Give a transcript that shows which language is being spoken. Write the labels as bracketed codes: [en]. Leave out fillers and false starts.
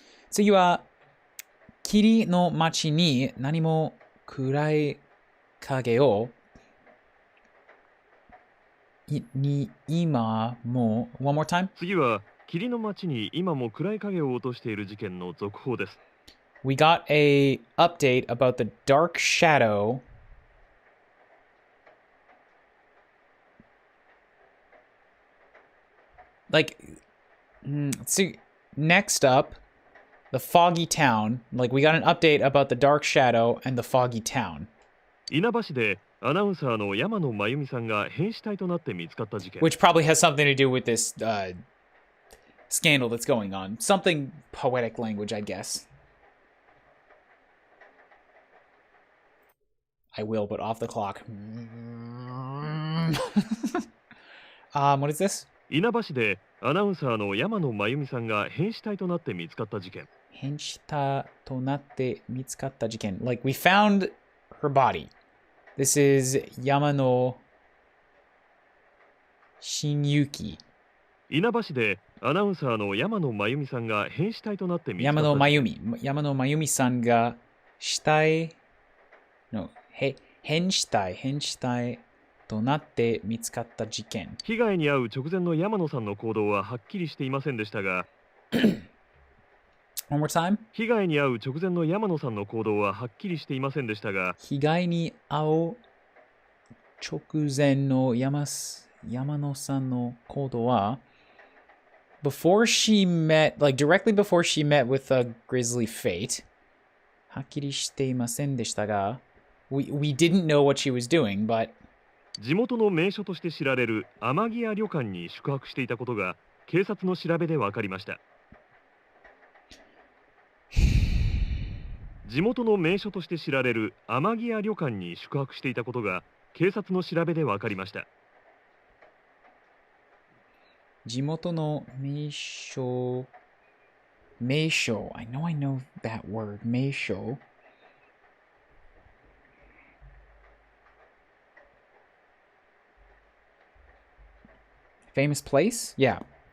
[ja] 次は霧の町に何も暗い影を今も [en] One more time? [ja] 次は霧の町に今も暗い影を落としている事件の続報です。 [en] We got a update about the dark shadow. Like, let's see. Next up, the foggy town. Like, we got an update about the dark shadow and the foggy town. [ja] 稲葉市でアナウンサーの山野真由美さんが変死体となって見つかった事件。 [en] Which probably has something to do with this scandal that's going on. Something poetic language, I guess. I will, but off the clock. What is this? [ja] 稲葉市でアナウンサーの山野真由美さんが変死体となって見つかった事件。変死体となって見つかった事件. [en] Like, we found her body. This is Yamano Shinyuki. [ja] 稲葉市でアナウンサーの山野真由美さんが変死体となって見つかった事件。 Yamano Mayumiさんが死体 No, 変死体となって見つかった事件。被害に遭う直前の山野さんの行動ははっきりしていませんでしたが、 [en] One more time? [ja] 被害に遭う直前の山野さんの行動ははっきりしていませんでしたが、被害に遭う直前の山野さんの行動は [en] before she met, like directly before she met with a grisly fate, [ja] はっきりしていませんでしたが [en] we didn't know what she was doing, but [ja] 地元の名所として知られる天城屋旅館に宿泊していたことが警察の調べで分かりました。地元の名所として知られる天城屋旅館に宿泊していたことが警察の調べで分かりました。地元の名所 [en] I know that word 名所 famous place? Yeah.